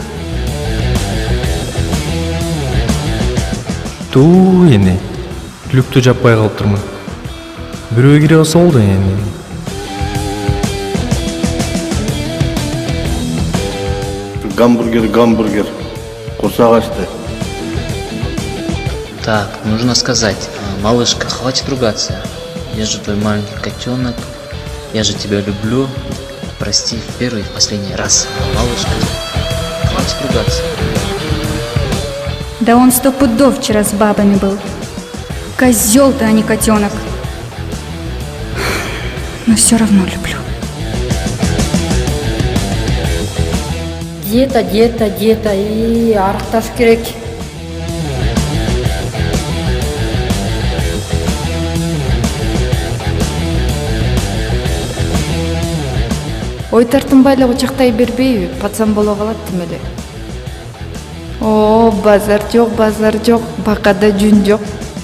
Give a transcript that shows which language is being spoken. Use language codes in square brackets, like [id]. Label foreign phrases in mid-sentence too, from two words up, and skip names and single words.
[ky] Эне люктү жаппай калыптырмын. Бирөө кире алса болду эне. Гамбургер. Курсак ачты. [ru] Так, нужно сказать, малышка, хватит ругаться. Я же твой маленький котенок. Я же тебя люблю. Прости в первый и в последний раз. Малышка, хватит ругаться. Да он 100 пудов вчера с бабами был. Козел ты, а не котенок. Но все равно люблю. [ky] Диета и арықташ керек. Ой тартынбайлы учактай бербейби, пацан боло калат тимеле. О, базар жок, бакада жүн жок.